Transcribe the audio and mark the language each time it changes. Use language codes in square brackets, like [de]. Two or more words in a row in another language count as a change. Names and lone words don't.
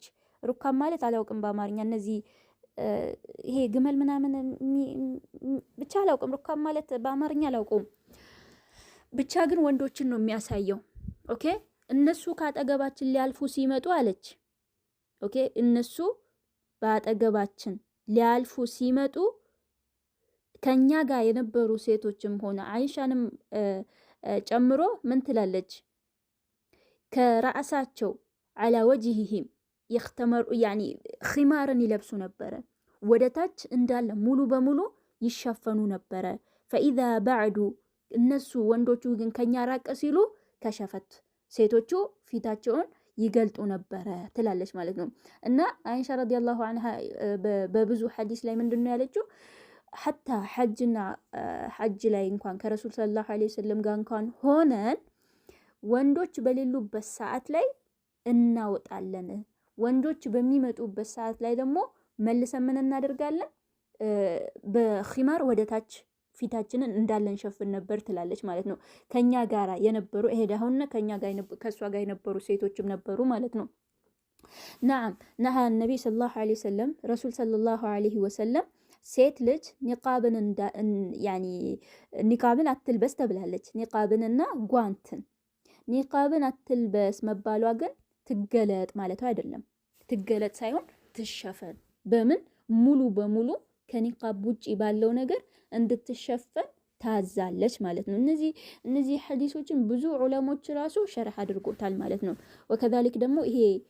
[am] ሩካብ ማለት አላውቅም በአማርኛ እነዚህ ይሄ ግመል ምናምን ብቻ አላውቅም። ሩካብ ማለት በአማርኛ አላውቀውም። ብቻ ግን ወንዶችን ነው የሚያሳየው። ኦኬ እነሱ ካጠገባችን ሊያልፉ ሲመጡ አለች። ኦኬ እነሱ በአጠገባችን ሊያልፉ ሲመጡ ከኛ ጋር የነበሩ ሴቶችም ሆነ አይሻንም ጨምሮ ምን ትላለች? ከራሳቸው [ar] على وجوههم [am] ይختمሩ ያኒ ኺማርን ይለብሱ ነበረ። ወደታች እንዳለ ሙሉ በሙሉ ይሸፈኑ ነበረ። [ar] فاذا بعد [am] እነሱ ወንዶቹ ግን ከኛ ራቀ ሲሉ ከሸፈት ሴቶቹ ፊታቸውን ይገልጡ ነበረ ትላለች ማለት ነው። እና አይሻ [ar] رضي الله عنها [am] በብዙ ሐዲስ ላይ ምንድነው ያለችው? ሐታ ሐጅ ላይ እንኳን ከረሱል [ar] صلى الله عليه وسلم [am] ጋር እንኳን ሆነን ወንዶች በሌሉበት ሰዓት ላይ እናወጣለን። ወንዶች በሚመጡበት ሰዓት ላይ ደግሞ መልሰን ምን እናደርጋለን? በኺማር ወደታች ፊታችንን እንዳለን ሸፍን ነበር ትላለች ማለት ነው። ከኛ ጋራ የነበሩ እሄዳውና ከኛ ጋር ከሷ ጋር የነበሩ ሴቶችም ነበሩ ማለት ነው። [ar] نعم نهى النبي صلى الله عليه وسلم رسول صلى الله عليه وسلم [am] ሴት ልጅ ኒቃብን አትልበስ ተብላለች። ኒቃብንና ጓንትን ኒቃብን አትልበስ መባሏ ግን ትገለጥ ማለቱ አይደለም። ትገለጥ ሳይሆን ትሸፈን። በምን ሙሉ በሙሉ ከኒቃብ ውጪ ባለው ነገር እንድትሸፈን ታዛለች ማለት ነው። እነዚህ ሐዲሶችን ብዙ ዑለሞች ራሱ ሸርህ አድርጎታል ማለት ነው። ወከዛሊክ ደግሞ ይሄ